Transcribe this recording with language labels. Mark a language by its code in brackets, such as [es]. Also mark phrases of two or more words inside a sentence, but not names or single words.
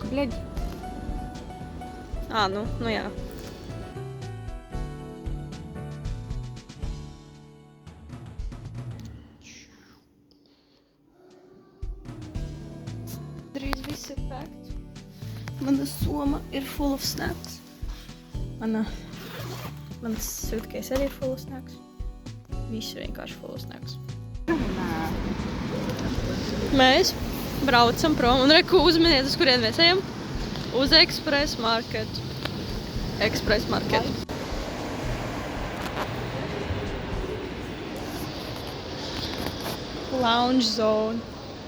[lv] Bļaģi. Nu jā. Drīz viss ir packed. Mana soma ir [en] full of snacks. [lv] Mans suitcase arī ir [en] full of snacks. [lv] Viss ir vienkārši [en] full of snacks. [lv] Mēs braucam prom un reku uzminiet, uz kurien mēs ejam. Uz Express Market. Express Market. [en] Lounge zone.